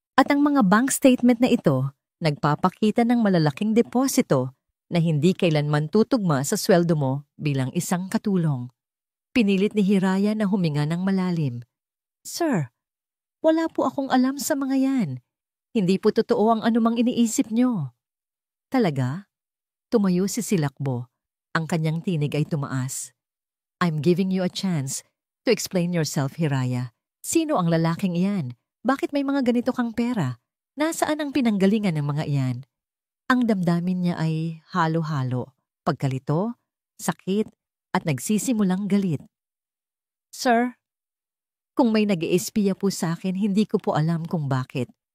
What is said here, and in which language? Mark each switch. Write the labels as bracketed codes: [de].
[tl] At ang mga bank statement na ito, nagpapakita ng malalaking deposito na hindi kailanman tutugma sa sweldo mo bilang isang katulong. Pinilit ni Hiraya na huminga ng malalim. Sir, wala po akong alam sa mga yan. Hindi po totoo ang anumang iniisip nyo. Talaga? Tumayo si Silakbo. Ang kanyang tinig ay tumaas. [en] I'm giving you a chance to explain yourself, Hiraya. [tl] Sino ang lalaking iyan? Bakit may mga ganito kang pera? Nasaan ang pinanggalingan ng mga iyan? Ang damdamin niya ay halo-halo. Pagkalito, sakit, at nagsisimulang galit. Sir, kung may nag-iispiya po sa akin, hindi ko po alam kung bakit.